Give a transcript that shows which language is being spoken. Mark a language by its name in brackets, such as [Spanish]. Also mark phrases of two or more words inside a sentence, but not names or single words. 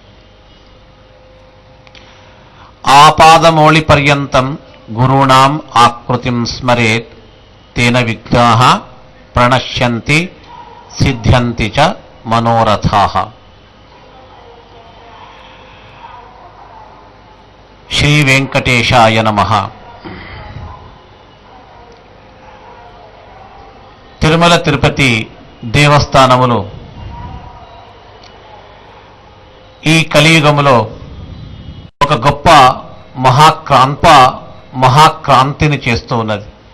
[Sanskrit] आपादमौलिपर्यन्तं गुरूणाम् आकृतिं स्मरेत् तेन विघ्नाः प्रणश्यन्ति सिद्ध्यन्ति च मनोरथाः। श्री वेंकटेशाय नमः। [Telugu] తిరుమల తిరుపతి దేవస్థానములు ఈ కలియుగములో ఒక గొప్ప మహాక్రాంతిని చేస్తూ ఉన్నది.